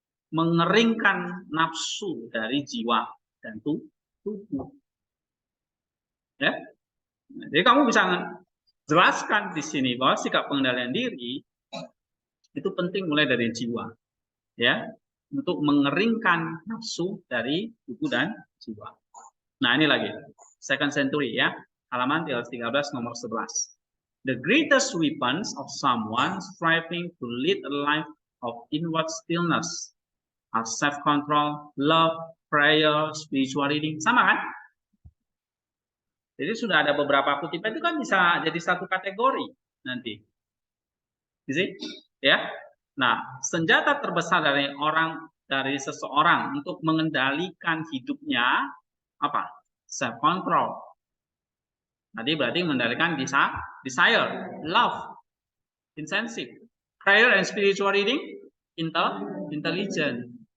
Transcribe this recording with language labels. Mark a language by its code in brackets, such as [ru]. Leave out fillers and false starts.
[id] Mengeringkan nafsu dari jiwa dan tubuh. Ya? Jadi kamu bisa jelaskan di sini bahwa sikap pengendalian diri itu penting mulai dari jiwa, ya, untuk mengeringkan nafsu dari tubuh dan jiwa. Nah, ini lagi second century, ya, halaman 13 nomor 11. [en] The greatest weapons of someone striving to lead a life of inward stillness are self-control, love, prayer, spiritual reading. [id] Sama kan? Jadi sudah ada beberapa kutipan itu kan bisa jadi satu kategori nanti. Jadi, ya. Nah, senjata terbesar dari seseorang untuk mengendalikan hidupnya apa? [en] Self control. [id] Tadi berarti mengendalikan [en] desire, love, insensitive, prayer and spiritual reading, intelligent.